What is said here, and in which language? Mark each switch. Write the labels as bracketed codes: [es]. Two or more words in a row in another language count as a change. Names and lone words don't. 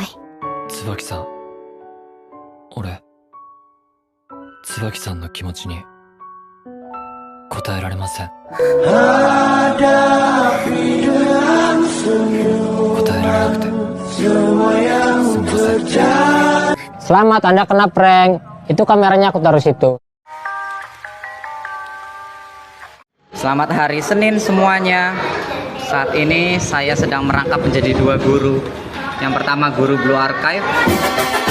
[ja] 椿さん、俺椿さんの気持ちに答えられません。答えられなくてすみません。 [id] Selamat, Anda kena prank. Itu kameranya aku taruh situ. Selamat hari Senin semuanya. Saat ini saya sedang merangkap menjadi dua guru. Yang pertama guru Blue Archive,